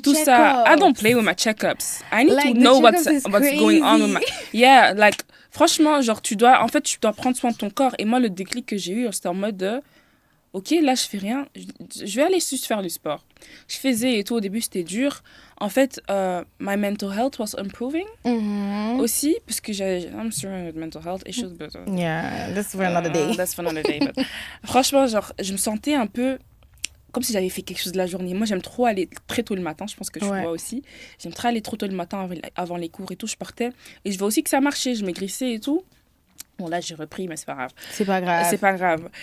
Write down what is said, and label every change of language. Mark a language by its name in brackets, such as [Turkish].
[French] Tout ça. [English] I don't check-ups. play with my check-ups. I need Like, to the know what's check-ups is going on with my... crazy. Yeah, like, [French] franchement, genre, tu dois prendre soin de ton corps. Et moi, le déclic que j'ai eu, c'était en mode de... Ok, là, je fais rien. Je vais aller juste faire du sport. Je faisais et tout. Au début, c'était dur. En fait, [English] my mental health was improving aussi. [French] Parce que [English] I'm struggling with mental health issues. But, Yeah, that's for another day. That's for another day. [French] But, franchement, genre, je me sentais un peu comme si j'avais fait quelque chose de la journée. Moi, j'aime trop aller très tôt le matin. Je pense que tu vois aussi. J'aime trop aller trop tôt le matin avant les cours et tout. Je partais. Et je vois aussi que ça marchait. Je maigrissais et tout. Bon, là, j'ai repris, mais c'est pas grave. C'est pas grave. C'est pas grave.